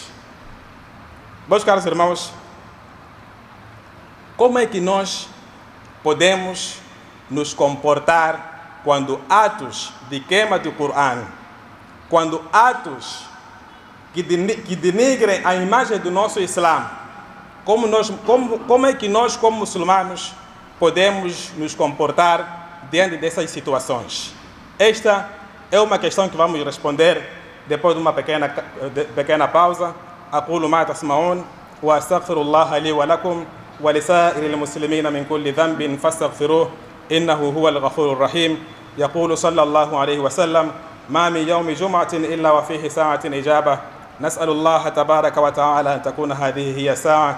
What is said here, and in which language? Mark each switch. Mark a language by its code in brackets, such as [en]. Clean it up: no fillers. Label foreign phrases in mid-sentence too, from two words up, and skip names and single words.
[pt] Meus caros irmãos, como é que nós podemos nos comportar quando atos de queima do Corão, quando atos que denigrem a imagem do nosso Islã, como é que nós, como muçulmanos, podemos nos comportar diante dessas situações? Esta é uma questão que vamos responder depois de uma pequena pausa. [ar] أقول ما تسمعون وأستغفر الله لي ولكم ولسائر المسلمين من كل ذنب فاستغفروه إنه هو الغفور الرحيم. يقول صلى الله عليه وسلم: ما من يوم جمعة إلا وفيه ساعة إجابة، نسأل الله تبارك وتعالى أن تكون هذه هي الساعة.